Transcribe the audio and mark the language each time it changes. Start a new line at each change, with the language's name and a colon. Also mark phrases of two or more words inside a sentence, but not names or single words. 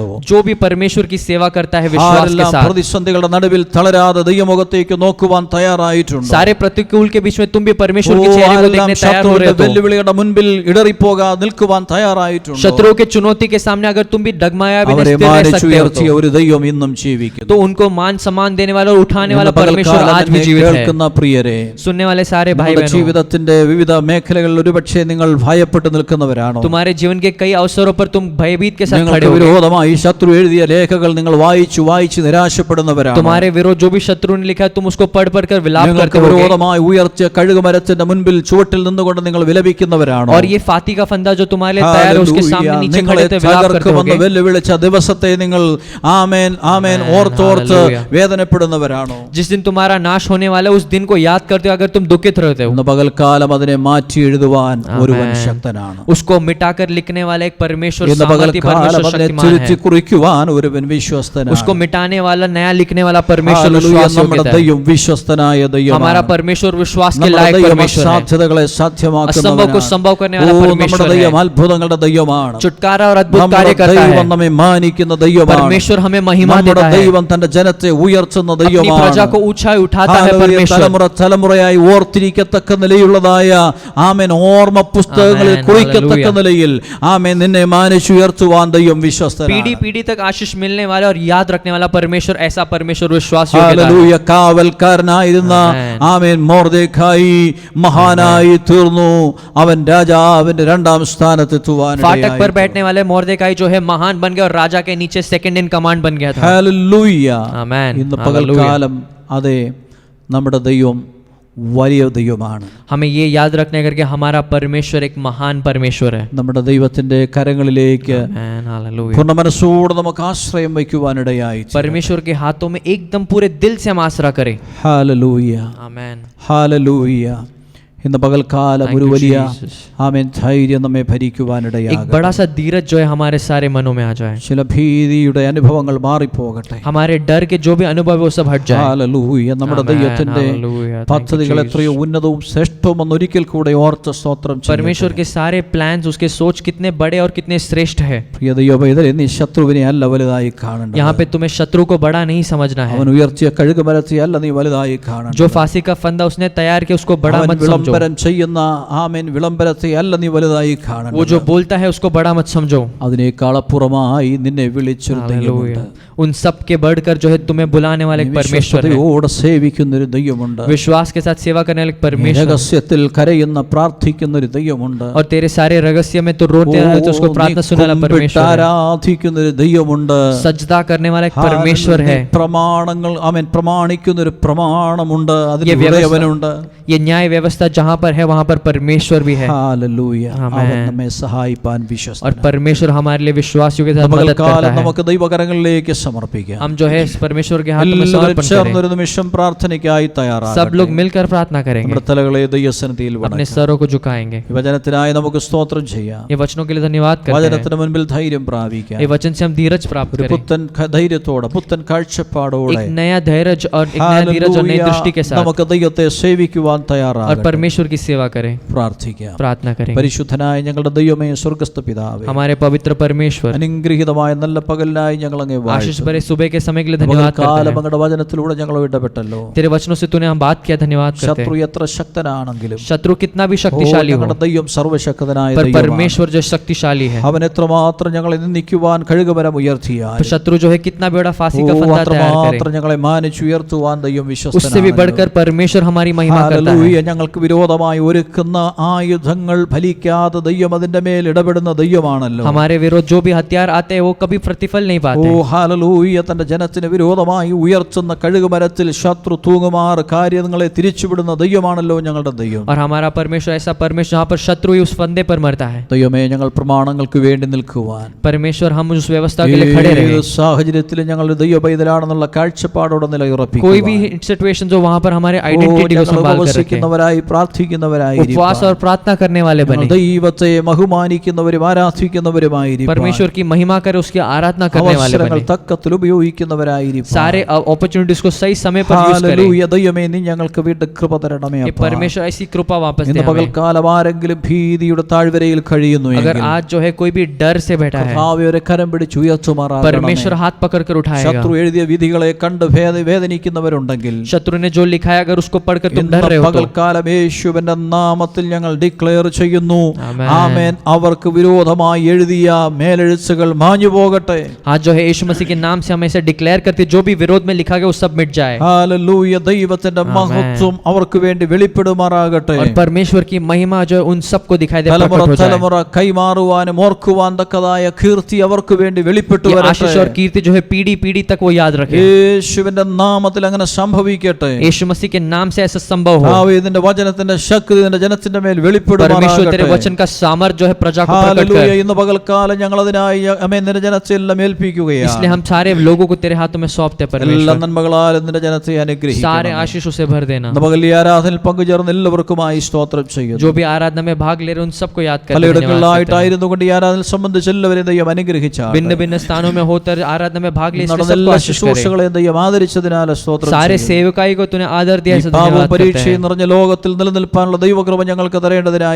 Hindi: जो भी परमेश्वर की सेवा करता है विश्वास के
Malayalam: ആരെല്ലാം
Hindi: साथ,
Malayalam: പ്രതിസന്ധികളുടെ നടുവിൽ തളരാതെ ദൈവമുഖത്തേക്ക് നോക്കുവാൻ തയ്യാറായിട്ടുണ്ടോ,
Hindi: सारे प्रतिकूल के बीच में तुम भी परमेश्वर के चेहरे को
Malayalam: ആരെല്ലാം
Hindi: देखने तैयार हो रहे
Malayalam: ശത്രുവിന്റെ
Hindi: हो तो,
Malayalam: വെല്ലുവിളികളുടെ മുൻപിൽ ഇടറിപ്പോകാതെ നിൽക്കുവാൻ തയ്യാറായിട്ടുണ്ടോ,
Hindi: शत्रुओं के चुनौती के सामने अगर तुम भी डगमगाया भी
Malayalam: അവരെ
Hindi: नहीं स्थिर रह सकते हो
Malayalam: മാനിച്ചുയർത്തിയ
Hindi: तो,
Malayalam: ഒരു ദൈവം ഇന്നും ജീവിക്കുന്നു.
Hindi: तो उनको मान सम्मान देने वाला और उठाने वाला
Malayalam: ഇന്ന്
Hindi: परमेश्वर
Malayalam: പകൽക്കാലം
Hindi: आज भी
Malayalam: എന്നെ
Hindi: जीवित है।
Malayalam: കേൾക്കുന്ന പ്രിയരെ,
Hindi: सुनने वाले सारे भाई
Malayalam: നിങ്ങളുടെ
Hindi: बहनों,
Malayalam: ജീവിതത്തിന്റെ വിവിധ മേഖലകളിൽ ഒരുപക്ഷെ നിങ്ങൾ ഭയപ്പെട്ട് നിൽക്കുന്നവരാണോ,
Hindi: तुम्हारे जीवन के कई अवसरों पर तुम भयभीत के साथ खड़े
Malayalam: നിങ്ങൾക്ക്
Hindi: हो,
Malayalam: വിരോധമായി ശത്രു എഴുതിയ ലേഖകൾ നിങ്ങൾ വായിച്ച് നിരാശപ്പെടുന്നവരാണോ,
Hindi: तुम्हारे विरोध जो भी शत्रु ने लिखा है तुम उसको पढ़ पढ़ कर विलाप
Malayalam: നിങ്ങൾക്ക്
Hindi: करते हो,
Malayalam: വിരോധമായി ഉയർത്തിയ കഴുകുമരത്തിന്റെ മുൻപിൽ ചുവട്ടിൽ നിന്നുകൊണ്ട് നിങ്ങൾ വിലപിക്കുന്നവരാണോ,
Hindi: और ये फाती का फंदा जो तुम्हारे लिए तैयार है उसके सामने
Malayalam: ഹല്ലേലൂയ.
Hindi: नीचे
Malayalam: നിങ്ങളെ
Hindi: खड़े होते विलाप करते
Malayalam: തകർക്കുമെന്ന്
Hindi: होगे,
Malayalam: വെല്ലുവിളിച്ച ദിവസത്തെ നിങ്ങൾ ആമേൻ ആമേൻ ഓർത്തോർത്ത് ഹല്ലേലൂയ. വേദനപ്പെടുന്നവരാണോ,
Hindi: जिस दिन तुम्हारा नाश होने वाला है उस दिन को याद करते हो अगर तुम दुखित रहते हो,
Malayalam: ഇന്ന് പകൽക്കാലം അതിനെ മാറ്റി എഴുതുവാൻ ഒരുവൻ ആമേൻ. ശക്തനാണ്.
Hindi: उसको मिटाकर लिखने वाला एक परमेश्वर
Malayalam: ഇന്ന്
Hindi: सामर्थ्य
Malayalam: പകൽക്കാലം
Hindi: परमेश्वर
Malayalam: അതിനെ
Hindi: शक्तिमान
Malayalam: തിരുത്തി
Hindi: है।
Malayalam: കുറിക്കുവാൻ ഒരുവൻ വിശ്വസ്തനാണ്.
Hindi: उसको मिटाने वाला नया लिखने वाला परमेश्वर
Malayalam: ഹല്ലേലൂയ.
Hindi: विश्वास
Malayalam: നമ്മുടെ
Hindi: योग्यता है।
Malayalam: ദൈവം വിശ്വസ്തനായ
Hindi: हमारा
Malayalam: ദൈവമാണ്.
Hindi: परमेश्वर विश्वास के
Malayalam: നമ്മുടെ
Hindi: लायक
Malayalam: ദൈവം
Hindi: परमेश्वर है।
Malayalam: അസാധ്യതകളെ
Hindi: असंभव को
Malayalam: സാധ്യമാക്കുന്നവനാണ്.
Hindi: संभव करने
Malayalam: ഓ,
Hindi: वाला
Malayalam: നമ്മുടെ
Hindi: परमेश्वर
Malayalam: ദൈവം
Hindi: है।
Malayalam: അത്ഭുതങ്ങളുടെ ദൈവമാണ്.
Hindi: छुटकारा और अद्भुत
Malayalam: നമ്മുടെ
Hindi: कार्य करता
Malayalam: ദൈവം
Hindi: है।
Malayalam: നമ്മെ മാനിക്കുന്ന ദൈവമാണ്.
Hindi: परमेश्वर हमें महिमा
Malayalam: നമ്മുടെ
Hindi: देता है,
Malayalam: ദൈവം തന്റെ ജനത്തെ ഉയർത്തുന്ന
Hindi: अपनी प्रजा
Malayalam: ദൈവമാണ്.
Hindi: को ऊंचाई उठाता है
Malayalam: ഹല്ലേലൂയ.
Hindi: परमेश्वर।
Malayalam: തലമുറയായി ഓർത്തിരിക്കത്തക്ക നിലയുള്ളതായ ആമേൻ ഓർമ്മ പുസ്തകങ്ങളിൽ ആമേൻ. കുറിക്കത്തക്ക ഹല്ലേലൂയ. നിലയിൽ ആമേൻ നിന്നെ മാനിച്ചുയർത്തുവാൻ ദൈവം വിശ്വസ്തനാണ്.
Hindi: पीढ़ी पीढ़ी तक आशीष मिलने वाला और याद रखने वाला परमेश्वर, ऐसा परमेश्वर विश्वास योग्यता है।
Malayalam: ഹല്ലേലൂയ. കാവൽക്കാരനായിരുന്ന ആമേൻ. ആമേൻ മൊർദെഖായി മഹാനായി തീർന്നു. അവൻ രാജാവിന്റെ രണ്ടാം സ്ഥാനത്തെത്തുവാൻ
Hindi: फाटक पर बैठने वाले मोर्देकाई जो है महान बन गया और राजा के नीचे
English: second in command
Hindi: बन गया था.
Malayalam: ഹല്ലേലൂയ. Amen. ഇന്ന് പകൽക്കാലം അതെ നമ്മുടെ ദൈവം വലിയ ദൈവമാണ്.
Hindi: हमें ये याद रखने करके हमारा परमेश्वर एक महान परमेश्वर है.
Malayalam: നമ്മുടെ ദൈവത്തിന്റെ കരങ്ങളിലേക്ക്
English: Amen. Hallelujah.
Malayalam: പൂർണ്ണ മനസ്സോടെ നമുക്ക് ആശ്രയം വയ്ക്കുവാനിടയായി.
Hindi: परमेश्वर के हाथों में एकदम पूरे दिल से हम आसरा करें.
Malayalam: ഹല്ലേലൂയ. Amen. ഹല്ലേലൂയ. ഇന്ന് പകൽക്കാലം
English: Thank
Malayalam: ഒരു
English: you,
Malayalam: വലിയ
English: Jesus.
Malayalam: ആമേൻ ധൈര്യം നമ്മെ
Hindi: एक
Malayalam: ഭരിക്കുവാനിടയാകട്ടെ.
Hindi: बड़ा सा धीरज जो है हमारे सारे मनों में आ जाए.
Malayalam: ചില ഭീതിയുടെ അനുഭവങ്ങൾ മാറിപ്പോകട്ടെ.
Hindi: हमारे डर के जो भी अनुभव है वो सब हट जाए.
Malayalam: ഹല്ലേലൂയ. നമ്മുടെ Amen. ദൈവത്തിന്റെ
English: Hallelujah. Thank you,
Malayalam: പദ്ധതികൾ എത്രയോ
English: Jesus.
Malayalam: ഉന്നതവും ശ്രേഷ്ഠവും എന്ന് ഒരിക്കൽ കൂടെ ഓർത്ത് സ്തോത്രം
Hindi: परमेश्वर
Malayalam: ചെയ്യട്ടെ.
Hindi: के सारे प्लान्स उसके सोच कितने बड़े और कितने श्रेष्ठ है.
Malayalam: പ്രിയ ദൈവമേ, നീ ശത്രുവിനെ അല്ല വലുതായി കാണേണ്ടത്.
Hindi: यहाँ पे तुम्हें शत्रु को बड़ा नहीं समझना है.
Malayalam: അവൻ ഉയർത്തിയ കഴുകുമരത്തെ അല്ല നീ വലുതായി കാണേണ്ടത്.
Hindi: जो फांसी का फंदा उसने तैयार किया उसको बड़ा
Malayalam: അവൻ
Hindi: मत समझो.
Malayalam: വിളംബരം ചെയ്യുന്ന ആമേൻ വിളംബരത്തെ അല്ല നീ വലുതായി
Hindi: वो
Malayalam: കാണേണ്ടത്.
Hindi: जो बोलता है उसको बड़ा मत समझो.
Malayalam: അതിനേക്കാൾ അപ്പുറമായി നിന്നെ വിളിച്ചൊരു ദൈവമുണ്ട്.
Hindi: हालेलुया. उन सब के बढ़कर जो है तुम्हें बुलाने वाले एक परमेश्वर है.
Malayalam: വിശ്വസ്തയോടെ സേവിക്കുന്ന ഒരു ദൈവമുണ്ട്.
Hindi: विश्वास के साथ सेवा करने वाले एक परमेश्वर है.
Malayalam: രഹസ്യത്തിൽ കരയുന്ന പ്രാർത്ഥിക്കുന്ന ഒരു ദൈവമുണ്ട്.
Hindi: और तेरे सारे रहस्य में तो रोते हैं तो उसको प्रार्थना सुनने वाला परमेश्वर है.
Malayalam: ആരാധിക്കുന്ന ഒരു ദൈവമുണ്ട്.
Hindi: सजदा करने वाला एक परमेश्वर है.
Malayalam: പ്രമാണങ്ങൾ അവൻ പ്രമാണിക്കുന്ന ഒരു പ്രമാണമുണ്ട്.
Hindi: ये
Malayalam: അതിന്
Hindi: व्यवस्था
Malayalam: ഉടയവനുണ്ട്.
Hindi: ये न्याय व्यवस्था जहाँ पर है वहाँ पर परमेश्वर भी है.
Malayalam: ഹല്ലേലൂയ. ആമേൻ. അവൻ നമ്മെ സഹായിപ്പാൻ
Hindi: और
Malayalam: വിശ്വസ്തനാണ്.
Hindi: परमेश्वर हमारे लिए विश्वासियों के साथ मदद करता
Malayalam: കാലം
Hindi: है.
Malayalam: നമുക്ക് ദൈവകരങ്ങളിലേക്ക് സമർപ്പിക്കാം.
Hindi: हम जो है इस परमेश्वर के हाथ में
Malayalam: എല്ലാവരും
Hindi: समर्पण करें.
Malayalam: ചേർന്നൊരു നിമിഷം പ്രാർത്ഥനയ്ക്കായി
Hindi: सब
Malayalam: തയ്യാറാകട്ടെ.
Hindi: लोग मिलकर प्रार्थना करेंगे.
Malayalam: നമ്മുടെ തലകളെ ദൈവസന്നിധിയിൽ
Hindi: अपने
Malayalam: വണക്കാം.
Hindi: सरों को झुकाएंगे.
Malayalam: ഈ വചനത്തിനായി നമുക്ക് സ്തോത്രം ചെയ്യാം.
Hindi: ये वचनों के लिए धन्यवाद करते हैं.
Malayalam: വചനത്തിന് മുൻപിൽ ധൈര്യം പ്രാപിക്കാം.
Hindi: ये वचन से हम धीरज प्राप्त
Malayalam: ഒരു
Hindi: करें.
Malayalam: പുത്തൻ ധൈര്യത്തോടെ പുത്തൻ കാഴ്ചപ്പാടോടെ
Hindi: एक नया धैर्य और एक नया धीरज और नई दृष्टि के साथ
Malayalam: നമുക്ക് ദൈവത്തെ സേവിക്കുവാൻ
Hindi: और
Malayalam: തയ്യാറാകട്ടെ.
Hindi: परमेश्वर की सेवा करें.
Malayalam: പ്രാർത്ഥിക്കാം.
Hindi: प्रार्थना करें.
Malayalam: പരിശുദ്ധനായ ഞങ്ങളുടെ ദൈവമേ, സ്വർഗ്ഗസ്ഥ പിതാവേ,
Hindi: हमारे पवित्र परमेश्वर,
Malayalam: അനുഗ്രഹീതമായ നല്ല പകലിനായി ഞങ്ങൾ അങ്ങേ
Hindi: आशीष
Malayalam: വാഴ്ത്തുന്നു.
Hindi: भरे सुबह के समय के लिए धन्यवाद करते
Malayalam: കാലം
Hindi: हैं.
Malayalam: അങ്ങയുടെ വചനത്തിലൂടെ ഞങ്ങൾ ഇടപെട്ടല്ലോ.
Hindi: तेरे वचनों से तूने हम बात किया, धन्यवाद करते
Malayalam: ശത്രു
Hindi: हैं.
Malayalam: എത്ര ശക്തനാണെങ്കിലും
Hindi: शत्रु कितना भी शक्तिशाली हो,
Malayalam: ഞങ്ങളുടെ ദൈവം സർവ്വശക്തനായ
Hindi: पर
Malayalam: ദൈവമാണ്.
Hindi: परमेश्वर जो शक्तिशाली है.
Malayalam: അവൻ എത്രമാത്രം ഞങ്ങളെ നിന്ദിക്കുവാൻ കഴുകുമരം ഉയർത്തിയാൽ
Hindi: तो शत्रु जो है कितना भी बड़ा फांसी का फंदा तैयार
Malayalam: അത്രമാത്രം
Hindi: करे,
Malayalam: ഞങ്ങളെ മാനിച്ചുയർത്തുവാൻ ദൈവം
Hindi: उससे भी
Malayalam: വിശ്വസ്തനാണ്.
Hindi: बढ़कर परमेश्वर हमारी महिमा करता है.
Malayalam: ഞങ്ങൾക്ക് വിരോധമായി ഒരുക്കുന്ന ആയുധങ്ങൾ ഫലിക്കാതെ ദൈവം അതിന്റെ മേൽ ഇടപെടുന്ന ദൈവമാണല്ലോ.
Hindi: हमारे विरोध जो भी हथियार आते हैं वो कभी प्रतिफल नहीं पाते.
Malayalam: ഹല്ലേലൂയ. തന്റെ ജനത്തിന് വിരോധമായി ഉയർത്തുന്ന കഴുകുമരത്തിൽ ശത്രു തൂങ്ങുമാർ കാര്യങ്ങളെ തിരിച്ചുവിടുന്ന ദൈവമാണല്ലോ ഞങ്ങളുടെ ദൈവം.
Hindi: और हमारा परमेश्वर ऐसा परमेश्वर जहाँ पर शत्रु ही उस फंदे पर मरता है.
Malayalam: ദൈവമേ, ഞങ്ങൾ പ്രമാണങ്ങൾക്ക് വേണ്ടി നിൽക്കുവാൻ
Hindi: परमेश्वर हम उस व्यवस्था के लिए खड़े
Malayalam: ഏത്
Hindi: रहे.
Malayalam: സാഹചര്യത്തിലും ഞങ്ങൾ ദൈവ പൈതലാണെന്നുള്ള കാഴ്ചപ്പാടോടെ
Hindi: कोई
Malayalam: നിലയുറപ്പിക്കുക.
Hindi: भी सिचुएशन जो वहाँ पर हमारे आइडेंटिटी को संभाल कर रखे,
Malayalam: ഉപവസിക്കുന്നവരായി പ്രാർത്ഥിക്കുന്നവരായി
Hindi: उपवास और प्रार्थना करने वाले बने,
Malayalam: ദൈവത്തെ ബഹുമാനിക്കുന്നവരും ആരാധിക്കുന്നവരുമായിരിക്കും.
Hindi: परमेश्वर की महिमा करे उसकी आराधना करने वाले
Malayalam: അവസരങ്ങൾ
Hindi: बने,
Malayalam: തക്കത്തിൽ ഉപയോഗിക്കുന്നവരായിരിക്കും.
Hindi: सारे अपॉर्चुनिटीज को सही समय पर यूज करें.
Malayalam: ഹല്ലേലൂയ. ദൈവമേ, നീ ഞങ്ങൾക്ക് വീണ്ടും കൃപ തരണമേ
Hindi: ये
Malayalam: അപ്പാ.
Hindi: परमेश्वर ऐसी कृपा वापस दे
Malayalam: ഇന്ന്
Hindi: हमें.
Malayalam: പകൽക്കാലം ആരെങ്കിലും ഭീതിയുടെ താഴ്വരയിൽ കഴിയുന്നു
Hindi: अगर
Malayalam: എങ്കിൽ
Hindi: आज जो है कोई भी डर से बैठा है,
Malayalam: കർത്താവേ, കരം പിടിച്ച് ഉയർത്തുമാറാകണമേ.
Hindi: परमेश्वर हाथ पकड़ कर उठाएगा.
Malayalam: ശത്രു എഴുതിയ വിധികളെ കണ്ട് വേദനിക്കുന്നവരുണ്ടെങ്കിൽ
Hindi: शत्रु ने जो लिखा है अगर उसको पढ़कर तुम डर
Malayalam: ഇന്ന്
Hindi: रहे हो तो
Malayalam: പകൽക്കാലം യേശുവിന്റെ നാമത്തിൽ ഞങ്ങൾ ഡിക്ലെയർ ചെയ്യുന്നു. ആമേൻ. ആമേൻ. അവർക്ക് വിരോധമായി എഴുതിയ മേലെഴുത്തുകൾ മാഞ്ഞു പോകട്ടെ.
Hindi: आज जो है यीशु मसीह के नाम से हम ऐसे डिक्लेयर करते जो भी विरोध में लिखा गया वो सब मिट जाए.
Malayalam: ഹല്ലേലൂയ. ദൈവത്തിന്റെ മഹത്വം അവർക്ക് വേണ്ടി വെളിപ്പെടുമാറാകട്ടെ.
Hindi: और परमेश्वर की महिमा जो है उन सबको दिखाई दे,
Malayalam: തലമുറ
Hindi: प्रकट हो जाए.
Malayalam: തലമുറ കൈമാറുവാനും ഓർക്കുവാൻ തക്കതായ കീർത്തി അവർക്ക് വേണ്ടി വെളിപ്പെട്ടു
Hindi: ये
Malayalam: വരട്ടെ.
Hindi: आशीष और कीर्ति जो है पीढ़ी पीढ़ी तक वो याद रखे.
Malayalam: യേശുവിന്റെ നാമത്തിൽ അങ്ങനെ സംഭവിക്കട്ടെ.
Hindi: यीशु मसीह के नाम से ऐसा संभव हो.
Malayalam: ഇതിന്റെ വചനത്തിന്റെ ശക്തി നിന്റെ ജനത്തിന്റെ മേൽ
Hindi: परमेश्वर तेरे
Malayalam: വെളിപ്പെടുമാറാകട്ടെ.
Hindi: वचन का सामर्थ जो है प्रजा को प्रकट
Malayalam: ഹല്ലേലൂയ.
Hindi: कर.
Malayalam: ഇന്ന് പകൽക്കാലം ഞങ്ങൾ അതിനായി നിന്റെ ജനത്തെ എല്ലാം ഏൽപ്പിക്കുകയാണ്.
Hindi: इसलिए हम सारे लोगों को तेरे हाथों में सौंपते हैं
Malayalam: എല്ലാ
Hindi: परमेश्वर.
Malayalam: നന്മകളാലും നിന്റെ ജനത്തെ അനുഗ്രഹിക്കണം.
Hindi: सारे आशीषों से भर देना.
Malayalam: ഇന്ന് പകൽ ഈ ആരാധനയിൽ പങ്കുചേർന്ന എല്ലാവർക്കുമായി സ്തോത്രം ചെയ്യുന്നു.
Hindi: जो भी आराधना में भाग ले रहे हैं उन सबको याद करते हैं.
Malayalam: പലയിടങ്ങളിലായിട്ടായിരുന്നു കൊണ്ട് ഈ ആരാധനയിൽ സംബന്ധിച്ച് എല്ലാവരെയും ദൈവം അനുഗ്രഹിച്ചാണ്.
Hindi: भिन्न भिन्न स्थानों में होकर आराधना में भाग ले, इसलिए
Malayalam: നടന്ന
Hindi: सबको
Malayalam: എല്ലാ
Hindi: आशीष करे.
Malayalam: ശുശ്രൂഷകളെയും ദൈവം ആദരിച്ചതിനാൽ സ്തോത്രം
Hindi: सारे
Malayalam: ചെയ്യുന്നു.
Hindi: सेवकाई को तूने आदर दिया, ऐसा
Malayalam: പാപവും
Hindi: धन्यवाद करते
Malayalam: പരീക്ഷയും
Hindi: हैं.
Malayalam: നിറഞ്ഞ ലോകത്തിൽ നിലനിൽപ്പാനുള്ള ദൈവകൃപ ഞങ്ങൾക്ക് തരേണ്ടതിനായി